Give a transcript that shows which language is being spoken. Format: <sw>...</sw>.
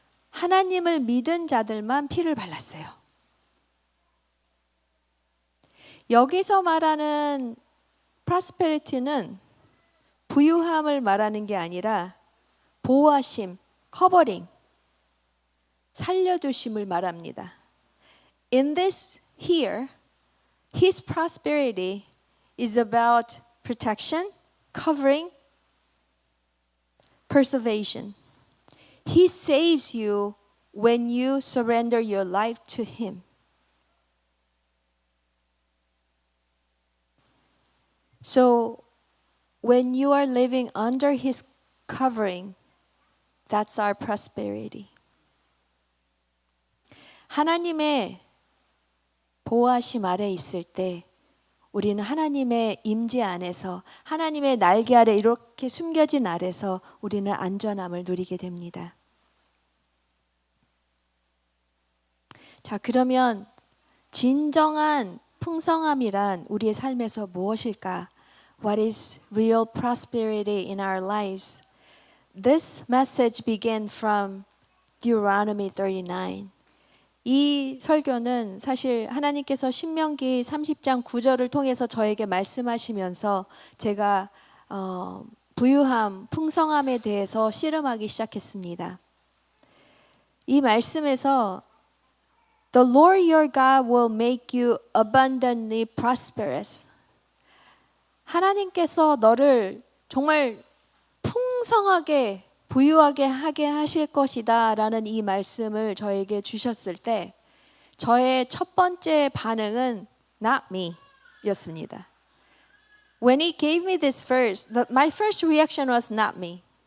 <ko>하나님을 믿은 자들만 피를 발랐어요. 여기서 말하는 prosperity는 부유함을 말하는 게 아니라 보호하심, 커버링, 살려두심을 말합니다.</ko> <en>In this here, his prosperity is about protection, covering, preservation. He saves you when you surrender your life to him. So when you are living under his covering, that's our prosperity.</en> <ko>하나님의 보호하심 아래 있을 때 우리는 하나님의 임재 안에서 하나님의 날개 아래 이렇게 숨겨진 아래서 우리는 안전함을 누리게 됩니다. 자, 그러면 진정한 풍성함이란 우리의 삶에서 무엇일까?</ko> <en>What is real prosperity in our lives? This message began from Deuteronomy 39.</en> <ko>이 설교는 사실 하나님께서 신명기 30장 9절을 통해서 저에게 말씀하시면서 제가 부유함, 풍성함에 대해서 씨름하기 시작했습니다. 이 말씀에서</ko> <en>The Lord your God will make you abundantly prosperous.</en> <ko>하나님께서 너를 정말 풍성하게 부유하게 하게 하실 것이다 라는 이 말씀을 저에게 주셨을 때 저의 첫 번째 반응은</ko> <en>not me</en> <ko>였습니다.</ko> <en>When he gave me this verse, my first reaction was not me.</en>